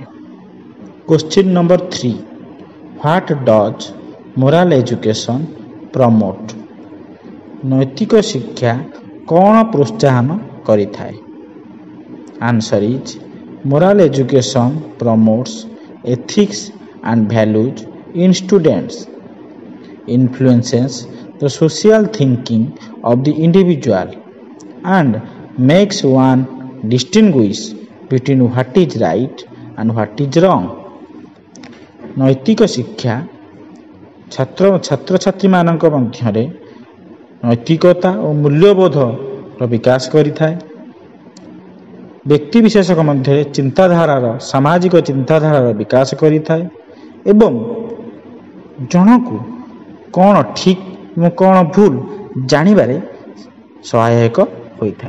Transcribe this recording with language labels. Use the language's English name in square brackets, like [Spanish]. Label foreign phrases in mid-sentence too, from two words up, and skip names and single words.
[English] Question number 3, what does moral education promote? [Odia] ନୈତିକ ଶିକ୍ଷା କ'ଣ ପ୍ରୋତ୍ସାହନ କରିଥାଏ? [English] Answer is moral education promotes ethics and values in students, influences the social thinking of the individual and makes one distinguish between what is right and what is wrong. [Odia] ନୈତିକ ଶିକ୍ଷା ଛାତ୍ରଛାତ୍ରୀମାନଙ୍କ ମଧ୍ୟରେ ନୈତିକତା ଓ ମୂଲ୍ୟବୋଧର ବିକାଶ କରିଥାଏ। ବ୍ୟକ୍ତିବିଶେଷଙ୍କ ମଧ୍ୟରେ ଚିନ୍ତାଧାରାର ସାମାଜିକ ଚିନ୍ତାଧାରାର ବିକାଶ କରିଥାଏ ଏବଂ ଜଣକୁ କ'ଣ ଠିକ୍ ଏବଂ କ'ଣ ଭୁଲ ଜାଣିବାରେ ସହାୟକ ହୋଇଥାଏ।